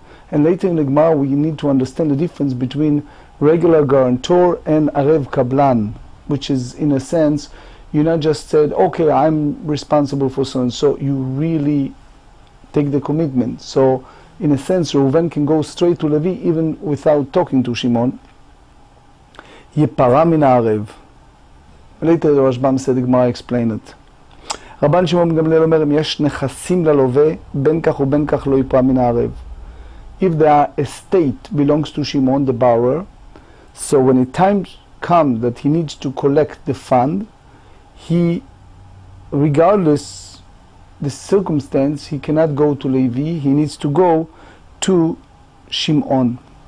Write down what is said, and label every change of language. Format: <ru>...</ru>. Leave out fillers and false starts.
<en>And later in the Gemara we need to understand the difference between regular guarantor and arev kablan, which is in a sense, you not just said, okay, I'm responsible for so and so, you really take the commitment. So in a sense, Reuven can go straight to Levi even without talking to Shimon. Yepara min ha'arev. Later the Rashbam said, the Gemara explained it.</en> <he>רבן שמעון בן גמליאל אומר, אם יש נכסים ללווה, בין כך ובין כך לא יפרע מן הערב.</he> <en>If the estate belongs to Shimon, the borrower, so when the time comes that he needs to collect the fund, he, regardless the circumstance, he cannot go to Levi, he needs to go to Shimon.</en>